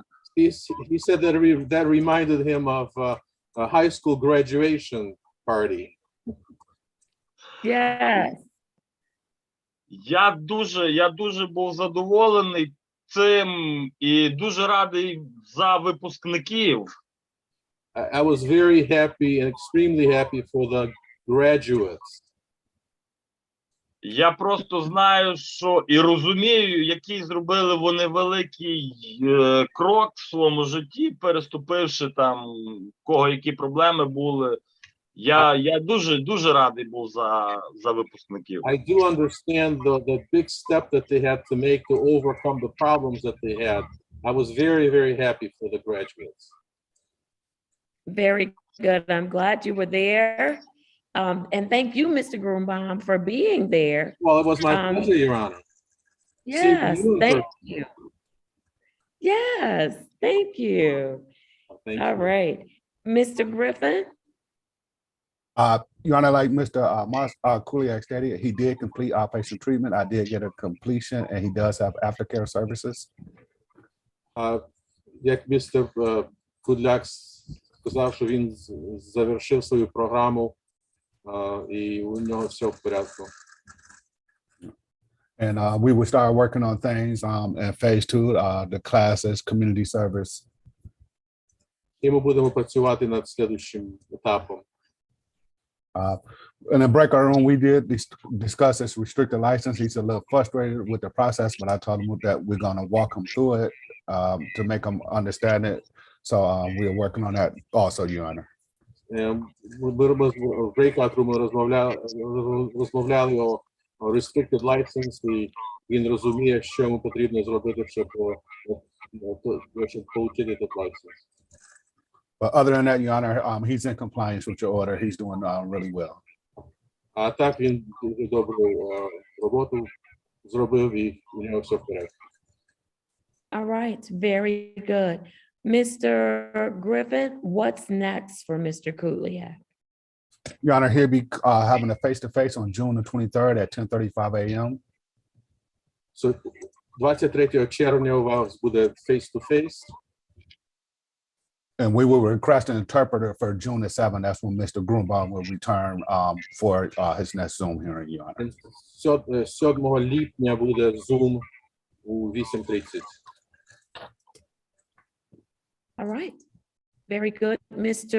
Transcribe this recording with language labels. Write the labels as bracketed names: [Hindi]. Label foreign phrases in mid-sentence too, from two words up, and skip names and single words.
[English] He said that reminded him of a high school graduation party. Yes. [Ukrainian] Я дуже був задоволений цим і дуже радий за випускників. [English] I was very happy and extremely happy for the graduates. [Ukrainian] Я просто знаю, що і розумію, який зробили вони великий крок в своєму житті, переступивши там, кого які проблеми були. Я дуже радий був за випускників. [English] I do understand the big step that they had to make to overcome the problems that they had. I was very, very happy for the graduates. Very good. I'm glad you were there. And thank you, Mr. Grunbaum, for being there. Well, it was my pleasure, Your Honor. Yes, thank you. Yes, thank you. Thank All you. right. Mr. Griffin? Your Honor, like Mr. Kuliak stated, he did complete outpatient treatment. I did get a completion, and he does have aftercare services. [Ukrainian] Як містер Кудляк сказав, що він завершив свою програму, і у нього все в порядку. [English] And we will start working on things in phase 2, the classes, community service. [Ukrainian] І ми будемо працювати над слідуючим етапом. [English] In the breakout room, we did discuss this restricted license. He's a little frustrated with the process, but I told him that we're going to walk him through it to make him understand it. So we're working on that also, Your Honor. В breakout room [Ukrainian] розмовляли о [English] restricted license, [Ukrainian] і він розуміє, що йому потрібно зробити, щоб отримати цей license. [English] But other than that, Your Honor, he's in compliance with your order. He's doing really well. [Ukrainian] А так він дуже добру роботу зробив, і у нього все в порядку. [English] All right, very good. Mr. Griffin, what's next for Mr. Kuliak? Your Honor, he'll be having a face-to-face on June the 23rd at 10:35 a.m. [Ukrainian] So 23 червня у вас буде face-to-face. [English] And we will request an interpreter for June the 7th. That's when Mr. Grunbaum will return for his next Zoom hearing, Your Honor. [Ukrainian] 7 липня буде Zoom у 8:30. [English] All right, very good. Mr.